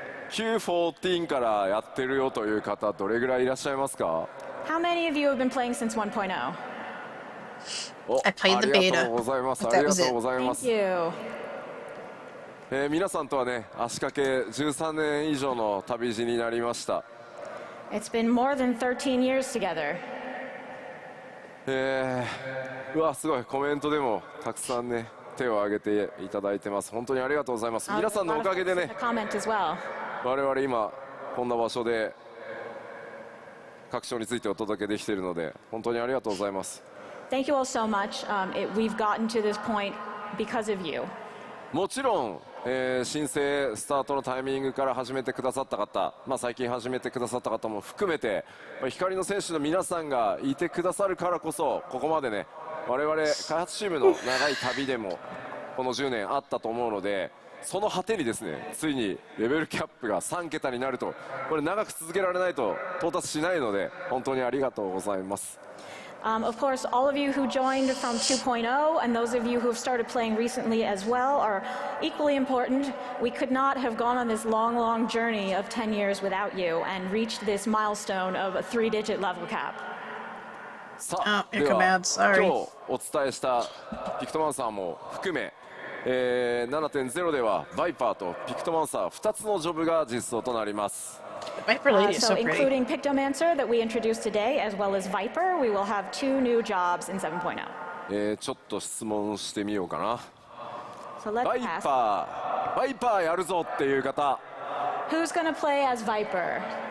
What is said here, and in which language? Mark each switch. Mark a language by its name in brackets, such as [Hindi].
[Japanese] Q14 からやってるよという方、どれぐらいいらっしゃいますか？ [English] How many of you have been playing since 1.0? I played the beta. [Japanese] ありがとうございます。ありがとうございます。 [English] Thank you. [Japanese] 皆さんとはね、足掛け13年以上の旅路になりました。 [English] It's been more than 13 years together. [Japanese] うわ、すごい、コメントでもたくさんね、手を挙げていただいてます。本当にありがとうございます。皆さんのおかげでね、我々今こんな場所で各章についてお届けできているので、本当にありがとうございます。 [English] Thank you all so much. We've gotten to this point because of you. [Japanese] もちろん、申請スタートのタイミングから始めてくださった方、最近始めてくださった方も含めて、光の選手の皆さんがいてくださるからこそ、ここまでね、我々開発チームの長い旅でもこの10年あったと思うので、その果てにですね、ついにレベルキャップが3桁になると、これ長く続けられないと到達しないので、本当にありがとうございます。 [English] Of course, all of you who joined from 2.0 and those of you who have started playing recently as well are equally important. We could not have gone on this long, long journey of 10 years without you and reached this milestone of a 3-digit level cap. [Japanese] さあ、では今日お伝えしたピクトマンサーも含め、7.0 ではバイパーとピクトマンサー2つのジョブが実装となります。 [English] So including Pictomancer that we introduced today, as well as Viper, we will have 2 new jobs in 7.0. [Japanese] ちょっと質問してみようかな。 [English] So let's [Japanese] バイパーやるぞっていう方。 [English] Who's going to play as Viper?